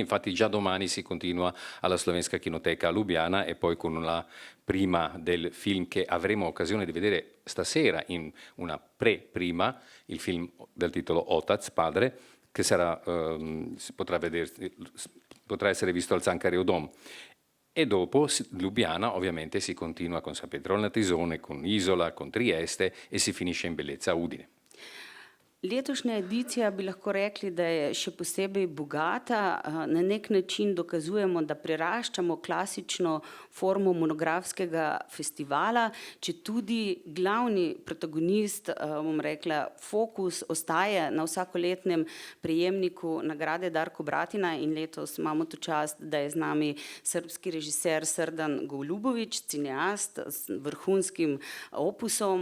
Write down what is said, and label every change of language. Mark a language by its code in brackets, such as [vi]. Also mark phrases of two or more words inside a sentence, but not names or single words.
[it] Infatti già domani si continua alla Slovenska Kinoteca a Lubiana e poi con la prima del film che avremo occasione di vedere stasera in una pre-prima, il film dal titolo Otac, Padre, che potrà essere visto al Cankarjev dom. E dopo Lubiana ovviamente si continua con San Pietro Natisone, con Isola, con Trieste e si finisce in bellezza a Udine. [sl] Letošnja edicija bi lahko rekli, da je še posebej bogata. Na nek način dokazujemo, da preraščamo klasično formo monografskega festivala, četudi glavni protagonist, bom rekla, fokus ostaje na vsakoletnem prejemniku nagrade Darko Bratina in letos imamo to čast, da je z nami srbski režiser Srdan Goljubović, cineast s vrhunskim opusom.